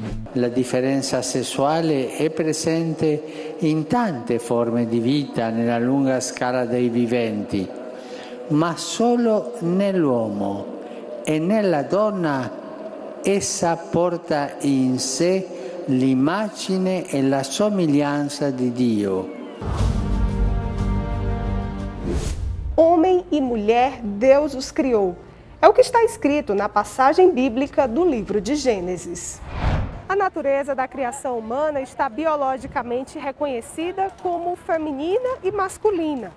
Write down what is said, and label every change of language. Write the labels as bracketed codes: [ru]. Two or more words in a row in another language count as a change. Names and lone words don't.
[it] La differenza sessuale è presente in tante forme di vita nella lunga scala dei viventi, ma solo nell'uomo e nella donna essa porta in sé l'immagine e la somiglianza di Dio. [pt] Homem e mulher, Deus os criou. É o que está escrito na passagem bíblica do livro de Gênesis. A natureza da criação humana está biologicamente reconhecida como feminina e masculina.